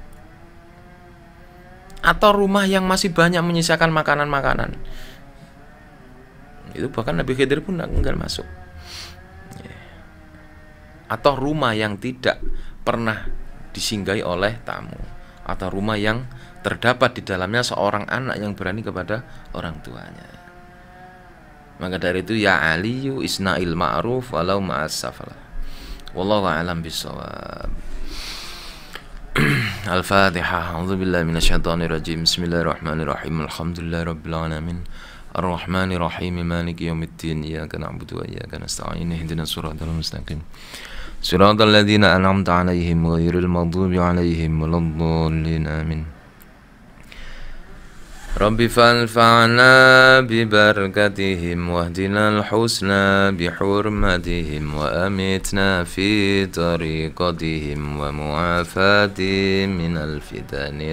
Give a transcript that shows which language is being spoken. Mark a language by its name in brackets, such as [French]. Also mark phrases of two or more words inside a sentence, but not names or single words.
[Indonesian] Atau rumah yang masih banyak menyisakan makanan-makanan, itu bahkan Nabi Khidir pun enggak masuk. Atau rumah yang tidak pernah disinggahi oleh tamu, atau rumah yang terdapat di dalamnya seorang anak yang berani kepada orang tuanya. Maka dari itu, [Arabic] يا علي اصنع المعروف ولو مع السفلة. والله أعلم بالصواب. الفاتحة. أعوذ بالله من الشيطان الرجيم. بسم الله الرحمن الرحيم. الحمد لله رب العالمين. الرحمن الرحيم. مالك يوم الدين. إياك نعبد وإياك نستعين. اهدنا الصراط المستقيم. صراط الذين أنعمت عليهم غير المغضوب عليهم ولا الضالين. Amin. رب فانفعنا ببركتهم واهدنا الحسنى بحرمتهم وأمتنا في طريقتهم ومعافاتهم من الفتن.